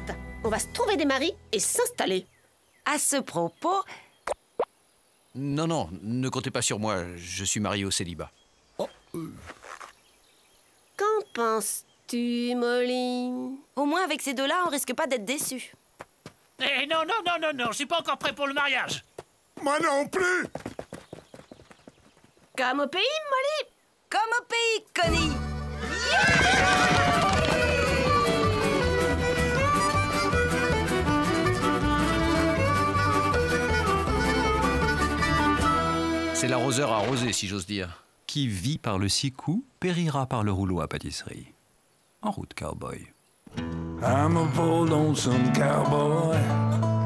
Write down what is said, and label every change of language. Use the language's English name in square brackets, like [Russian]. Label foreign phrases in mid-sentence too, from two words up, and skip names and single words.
[French] On va se trouver des maris et s'installer. À ce propos... Non, non, ne comptez pas sur moi. Je suis marié au célibat. Qu'en penses-tu, Molly? Au moins, avec ces deux-là, on risque pas d'être déçus. Eh non, non, non, non, non, je suis pas encore prêt pour le mariage. Moi non plus. Comme au pays, Molly. Comme au pays, Connie. C'est l'arroseur arrosé, si j'ose dire. Qui vit par le 6 coups, périra par le rouleau à pâtisserie. En route, cowboy. [English] I'm a bold lonesome cowboy.